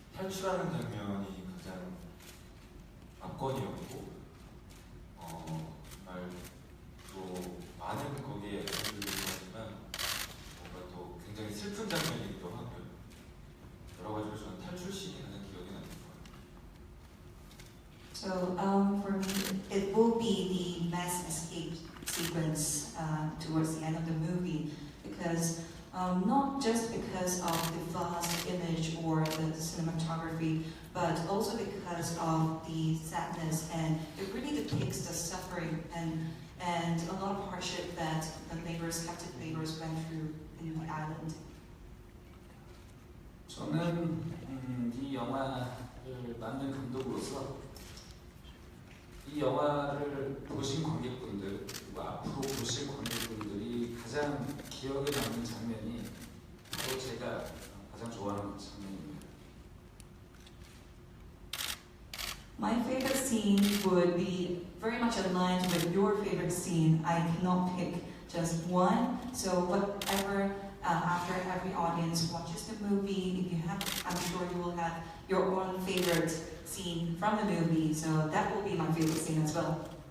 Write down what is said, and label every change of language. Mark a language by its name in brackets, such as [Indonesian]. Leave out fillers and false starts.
[Korean] 사랑하는 장면이 가장 압권이었고 정말 또 많은 거기에 애들이 있지만 뭔가 또 굉장히 슬픈 장면이기도 하고요. 여러 가지로 저는 탈출씬이 가장 기억에 남는 것 같아요. [English] So for me, it will be the mass escape sequence towards the end of the movie, because not just because of the vast image or the cinematography, but also because of the sadness, and it really depicts the suffering and a lot of hardship that the captive laborers went through in the island. [Korean] 저는 이 영화를 만든 감독으로서 이 영화를 보신 관객분들 그리고 앞으로 보실 관객분들이 가장 기억에 남는 장면이 바로 제가 가장 좋아하는 장면입니다. [English] My favorite scene would be very much aligned with your favorite scene. I cannot pick just one, so whatever after every audience watches the movie, if you have, I'm sure you will have your own favorite scene from the movie, so that will be my favorite scene as well.